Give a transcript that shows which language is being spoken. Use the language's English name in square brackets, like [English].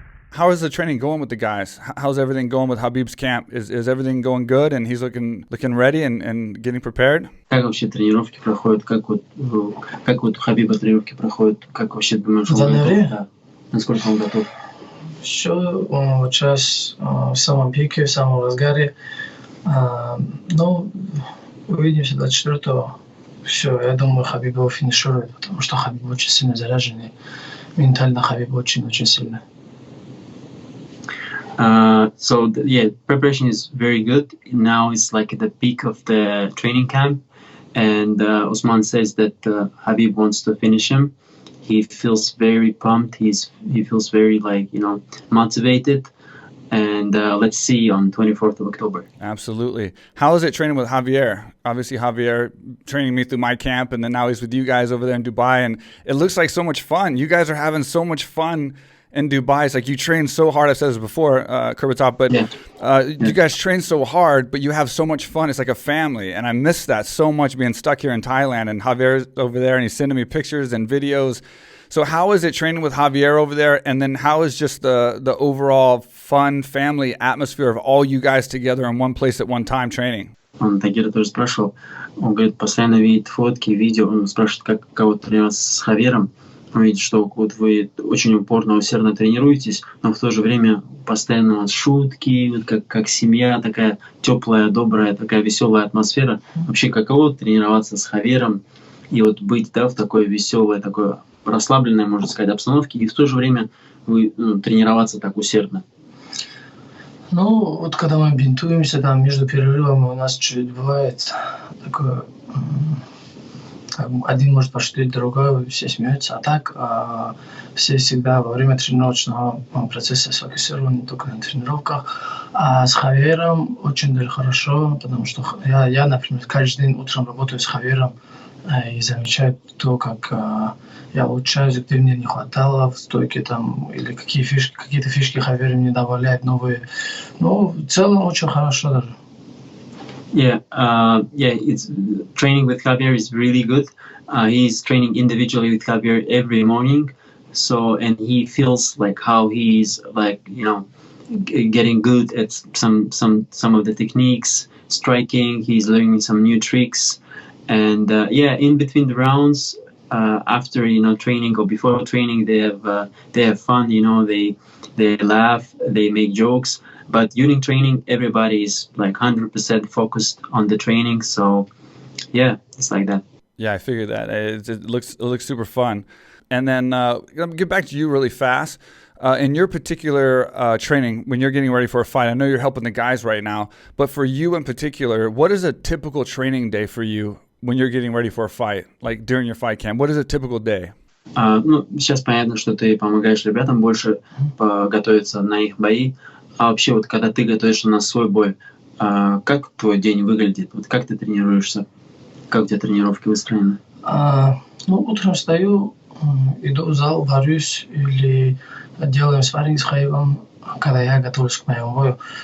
[English] How is the training going with the guys? How's everything going with Khabib's camp? Is everything going good and he's looking ready and getting prepared? [Russian] Как вообще тренировки проходят? Как вот у Хабиба тренировки проходят? Как вообще думаешь, он готов? Да. Насколько он готов? Еще сейчас в самом пике, в самом разгаре. Ну, увидимся 24-го. Все, я думаю, Хабиб его финиширует, потому что Хабиб очень сильно заряженный. Ментально Хабиб очень сильный. [English] So preparation is very good. Now it's like at the peak of the training camp, and Usman says that Khabib wants to finish him. He feels very pumped. He feels very motivated, and let's see on 24th of October. Absolutely. How is it training with Javier? Obviously, Javier training me through my camp, and then now he's with you guys over there in Dubai, and it looks like so much fun. You guys are having so much fun in Dubai. It's like you train so hard. I've said this before, Kurbaitaev, but you guys train so hard, but you have so much fun. It's like a family, and I miss that so much being stuck here in Thailand. And Javier's over there, and he's sending me pictures and videos. So how is it training with Javier over there? And then how is just the overall fun family atmosphere of all you guys together in one place at one time training? [Russian] Он Тагира тоже спрашивал. Он говорит, постоянно видит фотки, видео. Он спрашивает, как вот тренироваться с Хавьером. Он видит, что вот вы очень упорно, усердно тренируетесь, но в то же время постоянно у вас шутки, вот как семья, такая теплая, добрая, такая веселая атмосфера. Вообще, каково тренироваться с Хавьером и вот быть в такой веселой, такой расслабленной, можно сказать, обстановке, и в то же время тренироваться так усердно? Ну, вот когда мы бинтуемся, там между перерывами у нас чуть бывает такое... Один может пошутить, другой, все смеются. А так все всегда во время тренировочного процесса сфокусированы только на тренировках. А с Хавьером очень даже хорошо, потому что я, например, каждый день утром работаю с Хавьером и замечаю то, как я улучшаюсь, где мне не хватало в стойке там, или какие-то фишки Хавьер мне добавляет новые. Ну, в целом очень хорошо даже. [English] It's training with Javier is really good. He's training individually with Javier every morning. So, and he feels like how he's getting good at some of the techniques, striking. He's learning some new tricks, and in between the rounds, after training or before training, they have fun. They laugh, they make jokes. But during training, everybody is like 100% focused on the training. So, yeah, it's like that. Yeah, I figured that. It looks super fun. And then get back to you really fast. In your particular training, when you're getting ready for a fight, I know you're helping the guys right now, but for you in particular, what is a typical training day for you when you're getting ready for a fight, like during your fight camp? What is a typical day? [Russian] Ну, сейчас понятно, что ты помогаешь ребятам больше готовиться на их бои. А вообще, вот когда ты готовишься на свой бой, как твой день выглядит? Вот как ты тренируешься? Как у тебя тренировки выстроены? Ну, утром встаю, иду в зал, борюсь или делаем спарринг с Кhabibом, когда я готовлюсь к моему бою.